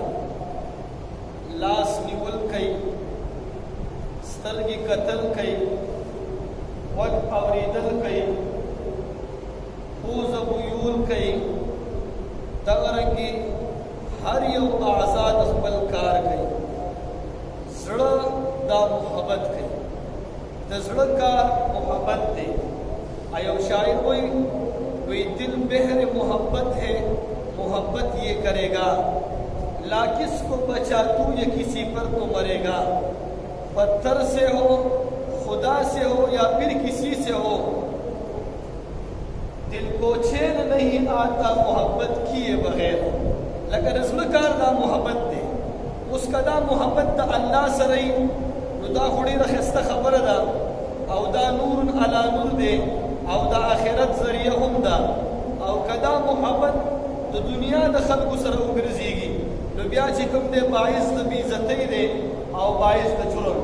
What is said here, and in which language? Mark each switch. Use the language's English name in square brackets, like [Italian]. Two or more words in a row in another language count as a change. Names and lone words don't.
[Pashto] لاس نیول کوي، سترګې کتل کوي، غوږ اورېدل کوي، پوزه بویول کوي، دغرنګې هر یو اعضا د خپل کار کوي. زړه دا محبت کوي، د زړه کار محبت دی. ایو شاعر وی [Urdu] دل بحر محبت ہے محبت یہ کرے گا لا کس کو بچا تو یہ کسی پر تو مرے گا. پتھر سے ہو، خدا سے ہو یا پھر کسی سے ہو، دل کو چین نہیں آتا محبت کیے بغیر. [Pashto] لکه رزق کار دا محبت دی. اوس که دا محبت د الله سره وي نو دا خو ډېره ښایسته خبره ده او دا [Arabic] نور علی نور [Pashto] دی او د آخرت ذریعه هم ده. او که دا محبت د دنیا د خلکو سره وګرځېږي نو بیا چې کوم دی باعث د بېعزتۍ دی او باعث د جرم.